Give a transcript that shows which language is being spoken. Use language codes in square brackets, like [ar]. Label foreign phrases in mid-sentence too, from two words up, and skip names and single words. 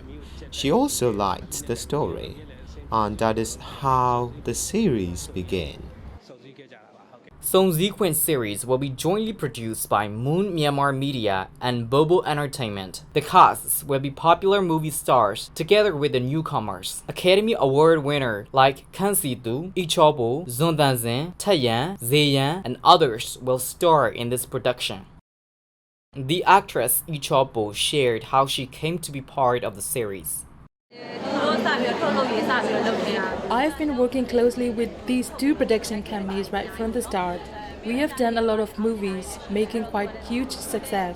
[en] She also liked the story, and that is how the series began. Songzi Gwin series will be jointly produced by Moon Myanmar Media and Bobo Entertainment. The casts will be popular movie stars together with the newcomers. Academy Award winner like Kan Si-tu, Lee Cho-bo, Zon Dan-zin, Taeyan, Zayan, and others will star in this production. The actress Lee Cho-bo shared how she came to be part of the series. I've been working closely with these two production companies right from the start. We have done a lot of movies, making quite huge success.